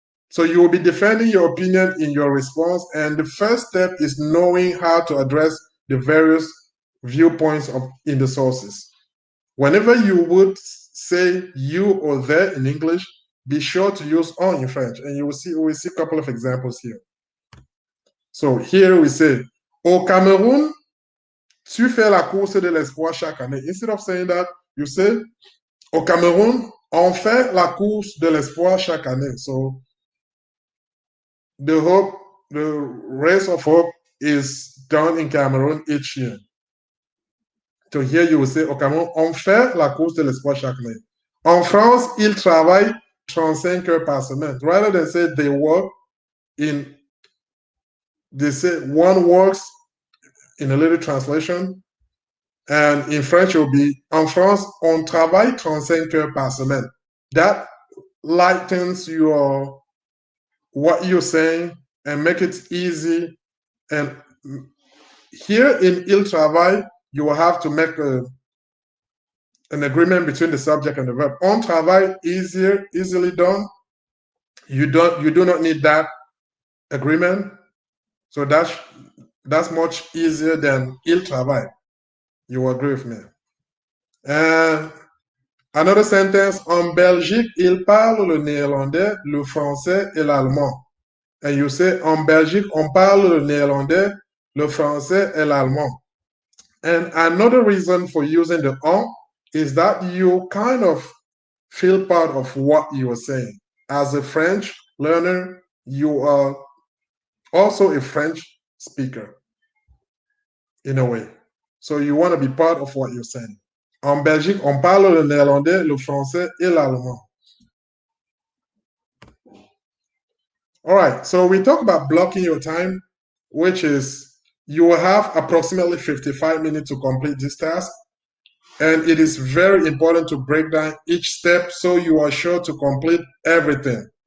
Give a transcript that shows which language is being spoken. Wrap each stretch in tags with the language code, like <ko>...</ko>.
<en>So you will be defending your opinion in your response, and the first step is knowing how to address the various viewpoints in the sources. Whenever you would say you or there in English, be sure to use on in French, and we will see a couple of examples here. So here we say,</en> <fr>au Cameroun, tu fais la course de l'espoir chaque année.</fr> <en>Instead of saying that, you say,</en> <fr>au Cameroun, on fait la course de l'espoir chaque année.</fr> <en>So the race of hope is done in Cameroon each year. So here you will say,</en> <fr>au Cameroun, on fait la course de l'espoir chaque année. En France, ils travaillent 35 heures par semaine.</fr> <en>Rather than say they work they say one works in a little translation, and in French it will be,</en> <fr>en France, on travaille 35 heures par semaine.</fr> <en>That lightens what you're saying and make it easy. And here in</en> <fr>il travaille,</fr> <en>you will have to make an agreement between the subject and the verb.</en> <fr>On travaille,</fr> <en>easily done. You do not need that agreement. So that's much easier than</en> <fr>il travaille.</fr> <en>You agree with me? And another sentence,</en> <fr>en Belgique, ils parlent le néerlandais, le français et l'allemand.</fr> <en>And you say,</en> <fr>en Belgique, on parle le néerlandais, le français et l'allemand.</fr> <en>And another reason for using the on is that you kind of feel part of what you are saying. As a French learner, you are also a French speaker in a way. So you want to be part of what you're saying.</en> <fr>En Belgique, on parle le néerlandais, le français et l'allemand.</fr> <en>All right, so we talk about blocking your time, which is you will have approximately 55 minutes to complete this task. And it is very important to break down each step so you are sure to complete everything.</en>